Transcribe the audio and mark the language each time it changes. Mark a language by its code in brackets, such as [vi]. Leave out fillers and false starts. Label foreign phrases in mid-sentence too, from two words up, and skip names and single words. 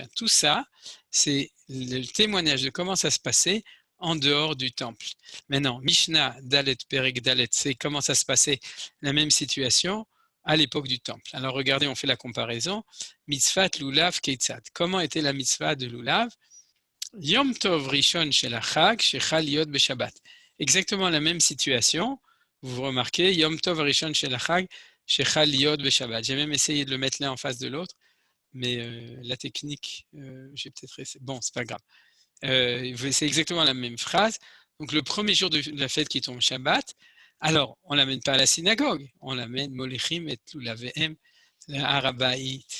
[fr] Tout ça, c'est le témoignage de comment ça se passait en dehors du temple. Maintenant, [he] משנה, דלת, פרק, דלת, [fr] c'est comment ça se passait, la même situation à l'époque du temple. Alors regardez, on fait la comparaison. [he] מצות, לולב, כיצד. [fr] Comment était la mitzvah de Lulav? [he] יום טוב ראשון של החג, שחל יוד בשבת. [fr] Exactement la même situation. Vous remarquez, [he] יום טוב ראשון של החג, שחל יוד בשבת. [fr] J'ai même essayé de le mettre l'un en face de l'autre, mais la technique, j'ai peut-être essayé. Bon, c'est pas grave. C'est exactement la même phrase. Donc le premier jour de la fête qui tombe Shabbat, alors on l'amène pas à la synagogue, on l'amène [he] מוליכים את לולביהם, [fr] le Har HaBayit.